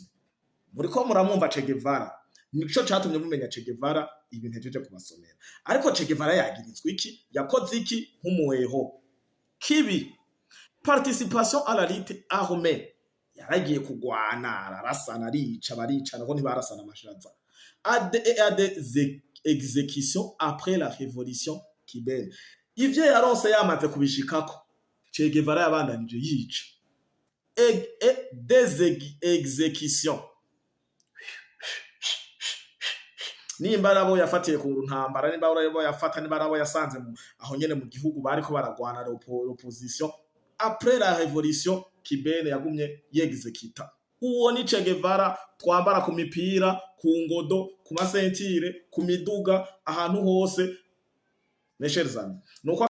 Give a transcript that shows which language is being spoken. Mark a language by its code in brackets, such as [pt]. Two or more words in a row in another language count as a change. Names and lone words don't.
[rn] Muriko muramwumva Che Guevara, nico catumye mumenya Che Guevara ibintu ejeje kubasomera. Ariko Che Guevara yagirizwe iki? Yakoze iki nk'umuheho kibi? [fr] participation à la lutte armée, [rn] yaragiye kugwana ararasana arica baricana ko ntibarasana amashaza, [fr] et à des exécutions après la révolution cubaine. [rn] Ivyo yaronse yamaze kubishikako, Che Guevara yabandanije yica, [fr] et des exécutions. [rn] Nimba arabo yafatiye ku ntambara, nimba arabo yafata, nimba arabo yasanze aho nyene mu gihugu bariko baragwana [fr] l'opposition après la révolution cubaine [rn] yagumye yexécuta. Uwo ni Che Guevara twambara ku mipira, ku ngodo, ku masentire, ku miduga, ahantu hose. [fr] Mes chers amis, [rn] nuko